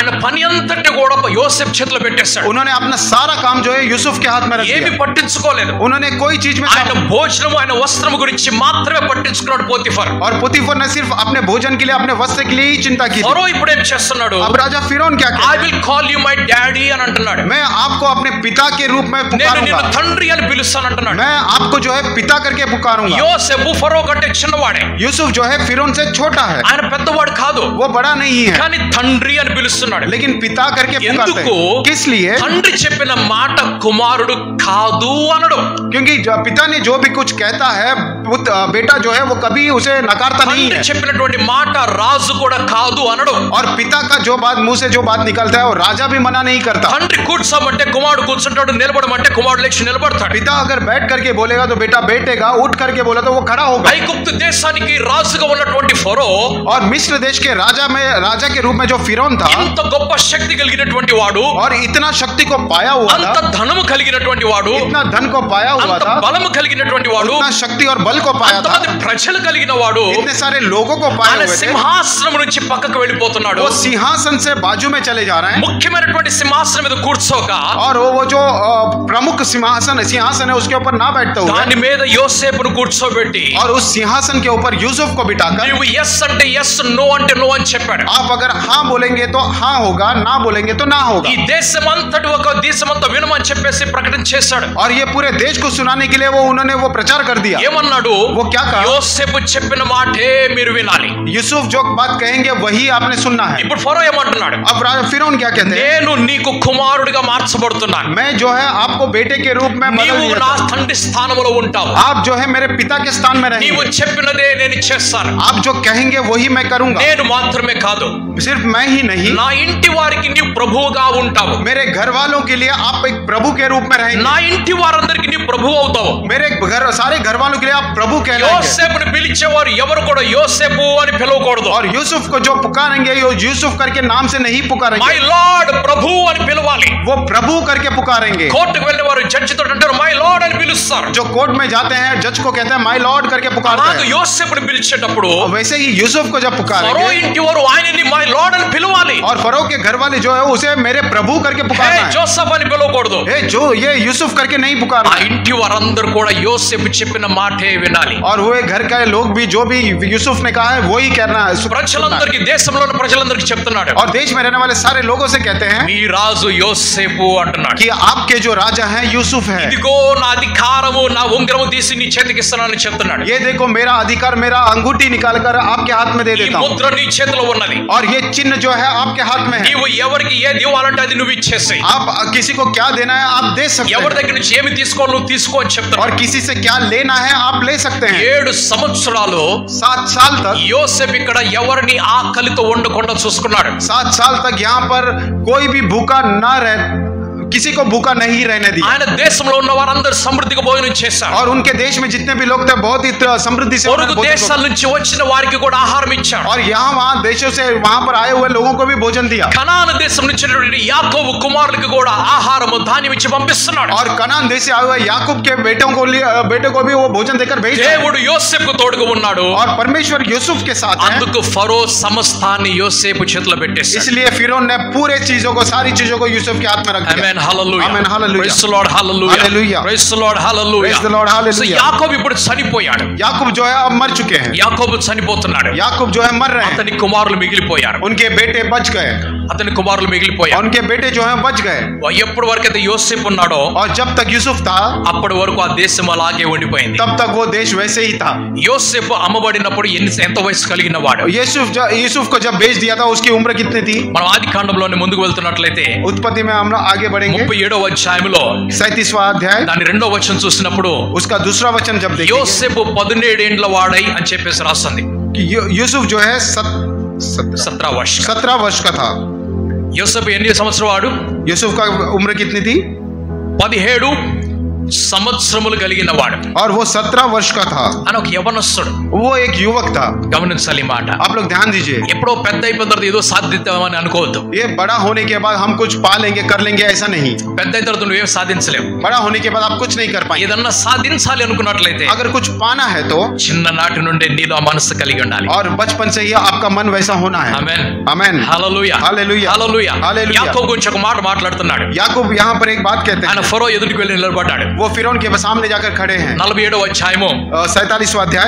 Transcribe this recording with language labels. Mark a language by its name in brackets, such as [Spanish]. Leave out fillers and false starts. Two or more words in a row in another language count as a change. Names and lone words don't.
[Telugu] ఆయన పని అంతటి కూడా యోసేపు చేతిలో పెట్టేశాడు. [Hindi] उन्होंने अपना सारा काम जो है यूसुफ के हाथ में रख [Telugu] ఏమి [Hindi] दिया. [Telugu] పట్టించుకోలేదు. [Hindi] उन्होंने कोई चीज में [Telugu] ఆయన భోజనం ఆయన వస్త్రం గురించి మాత్రమే పట్టించుకున్నాడు పోతిఫర్. [Hindi] और पोतीफर ने सिर्फ अपने भोजन के लिए, अपने वस्त्र के लिए ही चिंता की थी. [Telugu] ఫరో ఇప్పుడు ఏం చేస్తున్నాడు? [Hindi] अब राजा फिरौन क्या [English] ఐ [Hindi] कहता है? [English] will call you my daddy [Telugu] అని అంటున్నాడు. [Hindi] मैं आपको अपने पिता के रूप में [Telugu] నేను [Hindi] पुकारूंगा. [Telugu] నిన్ను తండ్రి అని పిలుస్తాను అంటున్నాడు. [Hindi] मैं आपको जो है पिता करके पुकारूंगा. [Telugu] యోసేపు ఫరో కంటే చిన్నవాడే. [Hindi] यूसुफ जो है फिरौन से छोटा है. [Telugu] ఆయన పెద్దవాడు కాదు. [Hindi] वो बड़ा नहीं है. [Telugu] కానీ తండ్రి అని పిలుస్తున్నాడు. [Hindi] लेकिन पिता करके पुकारते [Telugu] ఎందుకు? [Hindi] हैं. किस लिए? [Telugu] తండ్రి చెప్పిన మాట కుమారుడు కాదు అనడు. [Hindi] क्योंकि पिता ने जो भी कुछ कहता है बेटा जो है वो कभी उसे नकारता नहीं [Telugu] తండ్రి [Hindi] है. [Telugu] చెప్పినటువంటి మాట రాజు కూడా కాదు అనడు. [Hindi] और पिता का जो बात मुंह से जो बात निकलता है वो राजा भी मना नहीं करता. [Telugu] తండ్రి కూర్చోమంటే కుమారుడు కూర్చుంటాడు, నిలబడమంటే కుమారుడు లేచి నిలబడతాడు. [Hindi] पिता अगर बैठ करके बोलेगा तो बेटा बैठेगा, उठ करके बोला तो वो खड़ा होगा. [Telugu] ఐగుప్తు దేశానికి రాజుగా ఉన్నటువంటి ఫరో [Hindi] और मिस्र देश के राजा के रूप में जो फिरौन था, [Telugu] ఇంత గొప్ప శక్తి కలిగినటువంటి వాడు, [Hindi] और इतना शक्ति को पाया हुआ [Telugu] అంత [Hindi] था, [Telugu] ధనము కలిగినటువంటి వాడు, [Hindi] इतना धन को पाया हुआ [Telugu] అంత [Hindi] था, [Telugu] బలము కలిగినటువంటి వాడు, [Hindi] इतना शक्ति और बल को पाया था, [Telugu] అంతమంది ప్రజలు కలిగిన వాడు [Hindi] इतने सारे लोगों को पाए [Telugu] ఆయన [Hindi] हुए थे. [Telugu] సింహాసనం నుంచి పక్కకు వెళ్ళిపోతున్నాడు. [Hindi] वो सिंहासन से बाजू में चले जा रहे हैं. [Telugu] ముఖ్యమైనటువంటి సింహాసనం మీద కూర్చోక [Hindi] और वो जो प्रमुख सिंहासन है उसके ऊपर ना बैठते हुए, [Telugu] దాని మీద యోసేపును కూర్చోబెట్టి [Hindi] और उस सिंहासन के ऊपर यूसुफ को बिठाकर, [Telugu] నీవు ఎస్ అంటే ఎస్, నో అంటే నో అని చెప్పాడు. [Hindi] आप अगर हाँ बोलेंगे तो हाँ होगा, ना बोलेंगे तो ना होगा. [Telugu] ఈ దేశమంతటి ఒక దేశమంతా వినమని చెప్పేసి ప్రకటన చేశాడు. [Hindi] और ये पूरे देश को सुनाने के लिए उन्होंने वो प्रचार कर दिया. [Telugu] ఏమన్నాడు? [Hindi] वो क्या कहा? [Telugu] యోసేపు చెప్పిన మాటే మీరు వినాలి. [Hindi] यूसुफ जो बात कहेंगे वही आपने सुनना है. [Telugu] ఇప్పుడు ఫరో ఏమంటున్నాడు? [Hindi] अब फिरौन क्या कहते हैं? [Telugu] నేను నీకు కుమారుడిగా మార్చబడుతున్నాను. [Hindi] मैं जो है आपको बेटे के रूप में बदल [Telugu] నీవు [Hindi] दिया [Telugu] నా [Hindi] था. [Telugu] తండ్రి స్థానంలో ఉంటావు. [Hindi] आप जो है मेरे पिता के स्थान में [Telugu] నీవు [Hindi] रहेंगे. [Telugu] చెప్పినదే నేను చేస్తాను. [Hindi] आप जो कहेंगे वही मैं करूंगा. [Telugu] నేను మాత్రమే కాదు, [Hindi] सिर्फ मैं ही नहीं, [Telugu] నా ఇంటి వారికి నీవు ప్రభువుగా ఉంటావు. [Hindi] मेरे घर वालों के लिए आप एक प्रभु के रूप में रहेंगे. [Telugu] నా ఇంటి వారందరికి నీవు ప్రభువు అవుతావు. [Hindi] मेरे सारे घर वालों के लिए आप प्रभु कहलाएंगे. [Telugu] యోసేపుని పిలిచేవారు ఎవరు కూడా యోసేపు అని పిలవకూడదు. [Hindi] और यूसुफ को जो पुकारेंगे यूसुफ करके नाम से नहीं [English] మై [Hindi] पुकारेंगे, [Telugu] లార్డ్ ప్రభు అని పిలవాలి. [Hindi] वो प्रभु करके पुकारेंगे. [Telugu] కోర్టుకు వెళ్ళే వారు జడ్జి తోటి అంటారు [English] my lord [Telugu] అని పిలుస్తారు. [Hindi] जो कोर्ट में जाते हैं जज को कहते हैं [English] my lord [Hindi] करके पुकारते [Telugu] అలాగే [Hindi] हैं. [Telugu] యోసేపుని పిలిచేటప్పుడు [Hindi] और वैसे ही यूसुफ को जब [Telugu] ఫరో [Hindi] पुकारेंगे, [Telugu] ఇంటి వారు ఆయనని [English] my lord [Telugu] అని పిలవాలి. [Hindi] और फरो के घर वाले जो है उसे मेरे प्रभु करके [Telugu] హే [Hindi] पुकारना है. [Telugu] జోసెఫ్ అని పిలవకూడదు. [Hindi] जो ये यूसुफ करके नहीं [Telugu] ఆ [Hindi] पुकारना है. [Telugu] ఇంటి వారందరూ కూడా యోసేపు చెప్పిన మాటే వినాలి. [Hindi] और वो घर के लोग भी जो भी यूसुफ ने कहा है वही कहना है. [Telugu] ప్రజలందరికీ దేశంలో ఉన్న ప్రజలందరికీ చెప్తున్నాడు, [Hindi] और देश में रहने वाले सारे लोगों से कहते हैं [Telugu] మీ రాజు యోసేపు అంటున్నాడు. [Hindi] कि आपका के जो राजा हैं यूसुफ है। [Telugu] ఇదిగో నా అధికారము నా ఉంగరము తీసి నీ చేతికి ఇస్తానని చెప్తున్నాడు. [Hindi] ये देखो मेरा अधिकार, मेरा अंगूठी निकाल कर आपके हाथ में दे [Telugu] ఈ [Hindi] देता हूँ, [Telugu] ముద్ర నీ చేతిలో ఉన్నది. [Hindi] और ये चिन्ह जो है आपके हाथ में है। [Telugu] నీవు ఎవరికి ఏది ఇవ్వాలంటే అది నువ్వు ఇచ్చేసేయ్. [Hindi] आप किसी को क्या देना है आप दे सकते [Telugu] ఎవరి [Hindi] हैं, [Telugu] దగ్గర నుంచి ఏమి తీసుకోవాలి నువ్వు తీసుకో అని చెప్తున్నాడు. [Hindi] और किसी से क्या लेना है आप ले सकते हैं। [Telugu] 7 సంవత్సరాలు [Hindi] 7 साल तक, [Telugu] యోసేపు ఇక్కడ ఎవరిని ఆకలితో ఉండకుండా చూసుకున్నాడు. [Hindi] 7 साल तक यहाँ पर कोई भी भूखा ना रह, किसी को भूखा नहीं रहने दिया। [Telugu] ఆయన దేశంలో ఉన్న వారందరూ సమృద్ధిగా భోజనం చేశారు. [Hindi] और उनके देश में जितने भी लोग थे बहुत ही समृद्धि से [Telugu] పొరుగు [Hindi] भोजन [Telugu] దేశాల నుంచి వచ్చిన వారికి కూడా ఆహారం ఇచ్చాడు. [Hindi] और यहाँ वहाँ देशों से वहाँ पर आए हुए लोगों को भी भोजन दिया। [Telugu] కనాను దేశం నుంచి వచ్చినటువంటి యాకోబు కుమారులకు కూడా ఆహారము ధాన్యం ఇచ్చి పంపిస్తున్నాడు. [Hindi] और कनान देश से आए हुए याकूब के बेटों को भी वो भोजन देकर भेज रहे हैं। [Telugu] దేవుడు యోసేపుకు తోడుగా ఉన్నాడు. [Hindi] और परमेश्वर यूसुफ के साथ है, [Telugu] అందుకు ఫరో సమస్తాన్ని యోసేపు చేతిలో పెట్టేశాడు. [Hindi] इसलिए फिरौन ने पूरे चीजों को, सारी चीजों को यूसुफ के हाथ में रख दिया। [Telugu] ఆమేన్ హల్లెలూయా. ఆమేన్ హల్లెలూయా. [English] praise the Lord [Telugu] హల్లెలూయా. హల్లెలూయా. [English] praise the Lord [Telugu] హల్లెలూయా. [English] Praise the Lord, hallelujah. [Telugu] సో యాకోబు ఇప్పుడు చనిపోయాడు. [Hindi] याकूब जो है अब मर चुके हैं, [Telugu] యాకోబు చనిపోతున్నాడు. [Hindi] याकूब जो है मर रहे हैं, [Telugu] అతని కుమారులు మిగిలిపోయారు. [Hindi] उनके बेटे बच गए, [Telugu] అతని కుమారులు మిగిలిపోయారు. [Hindi] उनके बेटे जो है बच गए। [Telugu] ఎప్పటి వరకు అయితే యోసేపు ఉన్నాడో [Hindi] और जब तक यूसुफ था [Telugu] అప్పటి వరకు ఆ దేశం అలాగే ఉండిపోయింది. [Hindi] तब तक वो देश वैसे ही था। [Telugu] యోసేపు అమ్మబడినప్పుడు ఎంత వయసు కలిగిన వాడు? [Hindi] यूसुफ को जब बेच दिया था उसकी उम्र कितनी थी? [Telugu] మనం ఆది కాండంలోనే ముందుకు వెళ్తున్నట్లయితే [Hindi] उत्पत्ति में हम लोग आगे बढ़ेंगे, [Telugu] 37వ అధ్యాయంలో [Hindi] 37वां अध्याय [Telugu] దాని 2వ వచనం చూసినప్పుడు [Hindi] उसका दूसरा वचन जब देखेंगे [Telugu] యోసేపు 17 ఏండ్ల వాడై అని చెప్పేసి రాస్తుంది. [Hindi] कि यूसुफ जो है 17 वर्ष का. 17 वर्ष का था। [Telugu] యోసేపు ఎన్ని సంవత్సరాలు వాడు? [Hindi] यूसुफ का उम्र कितनी थी? [Telugu] 17 సంవత్సరములు కలిగిన వాడు. [Hindi] और वो 17 वर्ष का था। [Telugu] అని ఒక యవనస్తుడు. [Hindi] वो एक युवक था। [Telugu] గమనించాలి మాట. [Hindi] आप लोग ध्यान दीजिए, [Telugu] ఎప్పుడో పెద్ద అయిపోయిన తర్వాత ఏదో సాధిద్దామని అనుకోవద్దు. [Hindi] ये बड़ा होने के बाद हम कुछ पा लेंगे, कर लेंगे, ऐसा नहीं। [Telugu] పెద్ద అయిన తర్వాత నువ్వేం సాధించలేవు. [Hindi] बड़ा होने के बाद आप कुछ नहीं कर पाएंगे। [Telugu] ఏదన్నా సాధించాలి అనుకున్నట్లయితే [Hindi] अगर कुछ पाना है तो [Telugu] చిన్ననాటి నుండి నీలో ఆ మనసు కలిగి ఉండాలి. [Hindi] और बचपन से ही आपका मन वैसा होना है। [Telugu] ఆమేన్. [Hindi] आमेन। [Telugu] హల్లెలూయా. హల్లెలూయా. హల్లెలూయా. హల్లెలూయా. యాకోబు గురించి ఒక మాట మాట్లాడుతున్నాడు. [Hindi] याकूब यहाँ पर एक बात कहते [Telugu] ఆయన [Hindi] हैं, [Telugu] ఫరో ఎదుటికి వెళ్ళి నిలబడ్డాడు. [Hindi] वो फिरौन के सामने जाकर खड़े हैं। [Telugu] 47వ అధ్యాయము [Hindi] 47वां अध्याय